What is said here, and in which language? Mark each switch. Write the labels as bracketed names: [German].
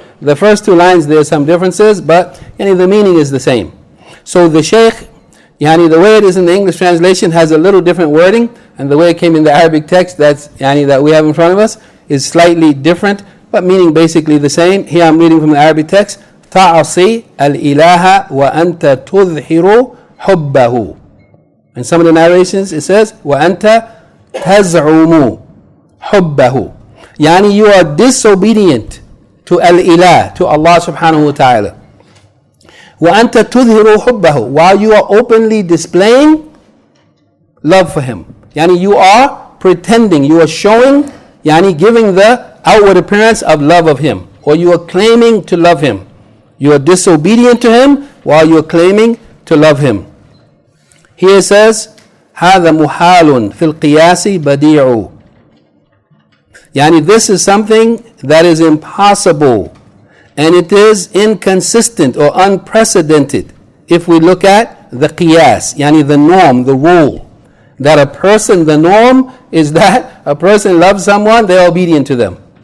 [English] The first two lines, there are some differences, but the meaning is the same. So the Shaykh, the way it is in the English translation has a little different wording, and the way it came in the Arabic text that we have in front of us is slightly different, but meaning basically the same. Here I'm reading from the Arabic text. [Arabic] تعصي الإله وأنت تظهر حبه. [English] In some of the narrations it says [Arabic] وأنت تزعم حبه. [English] You are disobedient to al-ilah, to Allah subhanahu wa ta'ala. [Arabic] وأنت تظهر حبه, [English] while you are openly displaying love for him. You are pretending, you are showing, giving the outward appearance of love of him, or you are claiming to love him. You are disobedient to him while you are claiming to love him. Here it says, [Arabic] هذا محال في القياس بديع. [English] This is something that is impossible, and it is inconsistent or unprecedented if we look at the qiyas, the norm, the rule. That a person, the norm is that a person loves someone, they are obedient to them.